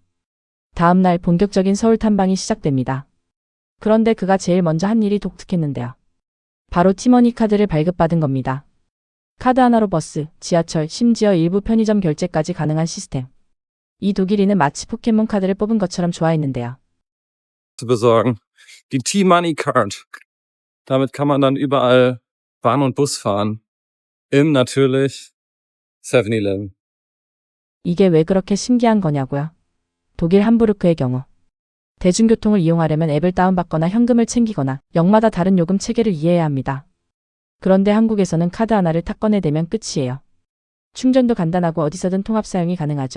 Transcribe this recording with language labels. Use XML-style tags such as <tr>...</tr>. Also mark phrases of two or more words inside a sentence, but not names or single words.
<ko>다음 날 본격적인 서울 탐방이 시작됩니다. 그런데 그가 제일 먼저 한 일이 독특했는데요. 바로 티머니 카드를 발급받은 겁니다. 카드 하나로 버스, 지하철, 심지어 일부 편의점 결제까지 가능한 시스템. 이 독일인은 마치 포켓몬 카드를 뽑은 것처럼 좋아했는데요.</ko> <de>zu besorgen. Die T-Money Card. Damit kann man dann überall Bahn und Bus fahren. Im natürlich 7-Eleven.</de> <ko>이게 왜 그렇게 신기한 거냐고요? 독일 함부르크의 경우. 대중교통을 이용하려면 앱을 다운받거나 현금을 챙기거나 역마다 다른 요금 체계를 이해해야 합니다. 그런데 한국에서는 카드 하나를 탁 꺼내대면 끝이에요. 충전도 간단하고 어디서든 통합 사용이 가능하죠.</ko>